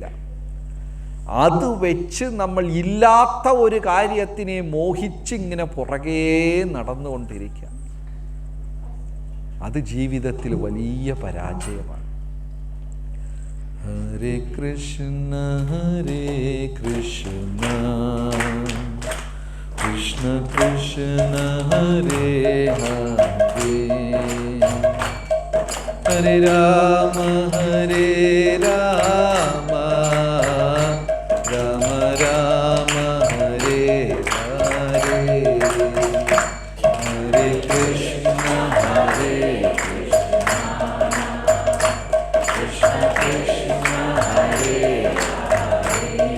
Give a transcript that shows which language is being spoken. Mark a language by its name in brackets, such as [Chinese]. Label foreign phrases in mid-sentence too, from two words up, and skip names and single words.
[Malayalam] അത് വെച്ച് നമ്മൾ ഇല്ലാത്ത ഒരു കാര്യത്തിനെ മോഹിച്ചിങ്ങനെ പുറകേ നടന്നുകൊണ്ടിരിക്കുക, അത് ജീവിതത്തിൽ വലിയ പരാജയമാണ്. [Sanskrit] ഹരേ കൃഷ്ണ കൃഷ്ണ കൃഷ്ണ ഹരേ ഹരേ, ഹരേ രാമ രാമ രാമ ഹരേ ഹരേ, ഹരേ കൃഷ്ണ കൃഷ്ണ കൃഷ്ണ ഹരേ ഹരേ,